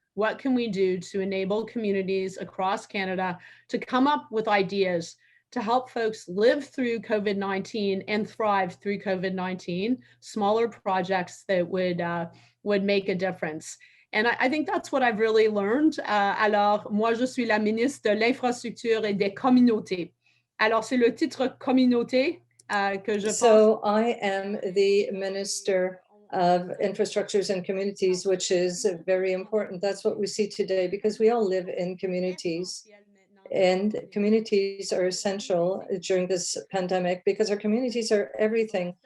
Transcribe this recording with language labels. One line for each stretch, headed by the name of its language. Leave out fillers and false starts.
English: What can we do to enable communities across Canada to come up with ideas to help folks live through COVID-19 and thrive through COVID-19, smaller projects that would make a difference? And I think that's what I've really learned.
French: Alors, moi, je suis la ministre de l'Infrastructure et des Communautés. Alors, c'est le titre communauté que je pense.
English: So I am the Minister of Infrastructures and Communities, which is very important. That's what we see today, because we all live in communities, and communities are essential during this pandemic because our communities are everything.